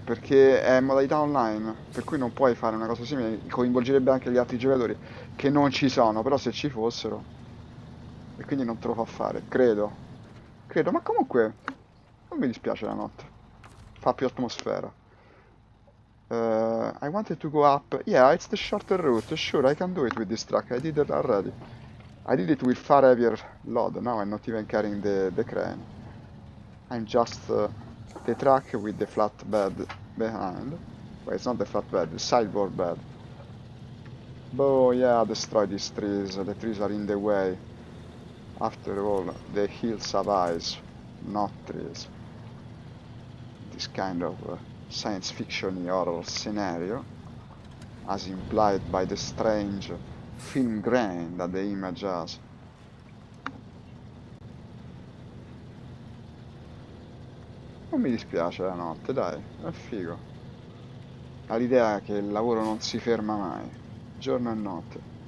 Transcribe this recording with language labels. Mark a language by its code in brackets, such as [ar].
[it] Perché è modalità online, per cui non puoi fare una cosa simile, coinvolgerebbe anche gli altri giocatori, che non ci sono, però se ci fossero, e quindi non te lo fa fare, credo, ma comunque non mi dispiace la notte. [en] Happy atmosphere. I wanted to go up. Yeah, it's the shorter route. Sure, I can do it with this truck. I did it already. I did it with far heavier load. Now I'm not even carrying the crane. I'm just the truck with the flatbed behind. Well, it's not the flatbed, the sideboard bed. Oh yeah, destroy these trees. The trees are in the way. After all, the hills have eyes, not trees. This kind of science fiction horror scenario, as implied by the strange film grain that the image has. [it] Non mi dispiace la notte, dai, è figo. Ha l'idea che il lavoro non si ferma mai, giorno e notte.